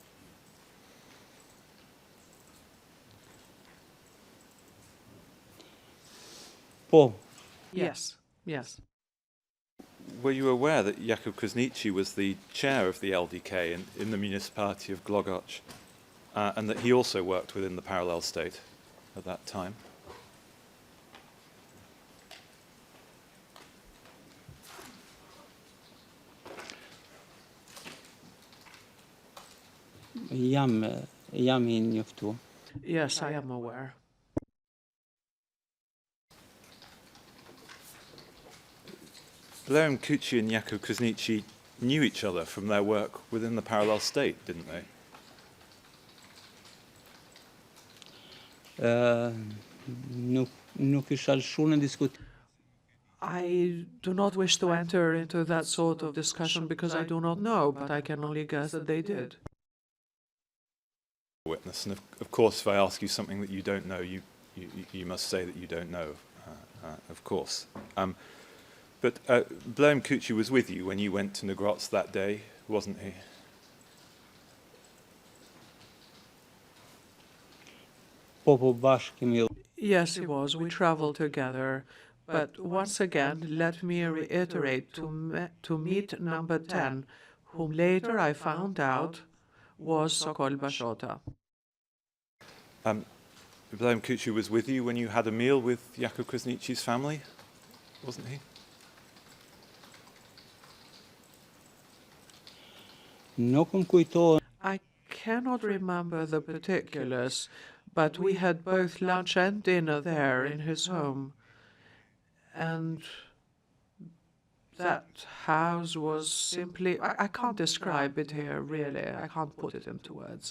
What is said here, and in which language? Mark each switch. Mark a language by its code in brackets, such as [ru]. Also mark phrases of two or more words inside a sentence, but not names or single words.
[sq] Po. [en] Yes, yes. Were you aware that Jakub Krasniqi was the chair of the LDK in the municipality of Glogoc, and that he also worked within the parallel state at that time? [sq] Jam I njoftu. [en] Yes, I am aware. Bloem Kuchi and Jakub Krasniqi knew each other from their work within the parallel state, didn't they? [sq] Nuk isha lëshu në diskutim. [en] I do not wish to enter into that sort of discussion because I do not know, but I can only guess that they did. Witness, and of course, if I ask you something that you don't know, you must say that you don't know, of course. But Bloem Kuchi was with you when you went to Negrots that day, wasn't he? [sq] Po bashkë [en] Yes, he was. We traveled together. But once again, let me reiterate to meet number 10, whom later I found out was Sokol Bashota. Bloem Kuchi was with you when you had a meal with Jakub Krasniqi's family, wasn't he? [sq] Nuk më kujtohet. [en] I cannot remember the particulars, but we had both lunch and dinner there in his home. And that house was simply, I can't describe it here, really. I can't put it into words.